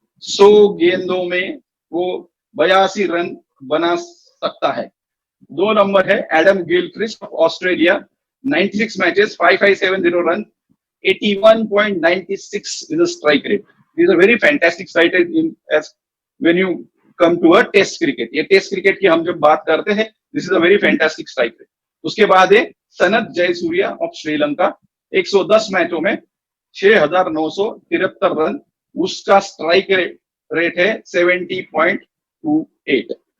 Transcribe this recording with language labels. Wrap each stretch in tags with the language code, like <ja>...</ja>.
<hi>100 गेंदों में वो 82 रन बना सकता है। 2 नंबर है Adam Gilchrist of Australia, 96 matches, 5570 run, 81.96</hi> <en>is a strike rate. This is a very fantastic strike rate when you come to a test cricket.</en> <hi>ये test cricket की हम जब बात करते हैं,</hi> <en>this is a very fantastic strike rate.</en> <hi>उसके बाद है सनत जयसूर्या ऑफ श्रीलंका, 110 मैचों में 6973 रन, उसका स्ट्राइक रेट है 70.28।</hi>